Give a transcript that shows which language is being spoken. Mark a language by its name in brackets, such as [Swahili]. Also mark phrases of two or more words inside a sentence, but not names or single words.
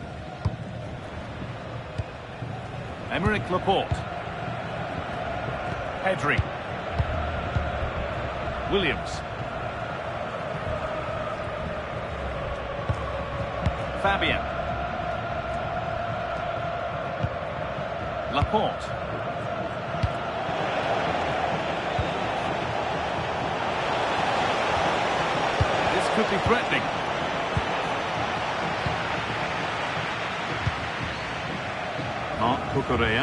[English] Emerick Laporte. Pedri. Williams. Fabian. Laporte. This could be threatening. Marc Cucurella.